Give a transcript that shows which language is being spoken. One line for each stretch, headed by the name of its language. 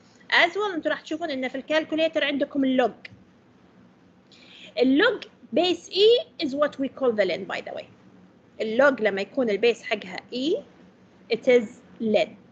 English: as well
Arabic: انتوا راح تشوفون ان في الكالكوليتر عندكم اللوج.
English: اللوج base e is what we call the ln by the way.
Arabic: اللوج لما يكون البيس حقها e
English: it is ln.